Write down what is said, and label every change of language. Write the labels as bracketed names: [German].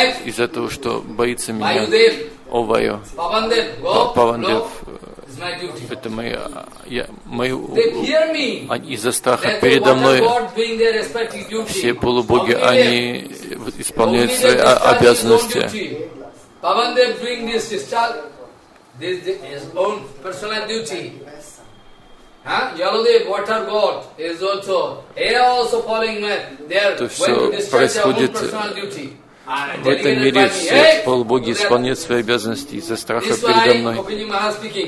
[Russian] Из-за того, что боится меня. О вайо. Павандев. Это мои из-за страха передо мной. Все полубоги, они исполняют свои обязанности. [English] Pavandev doing this discharge, his own personal duty. Huh? Yaladev, water god, is also, he also following me. They are going to discharge their own personal duty. [Russian] В этом мире все полубоги исполняют свои обязанности из-за страха передо мной.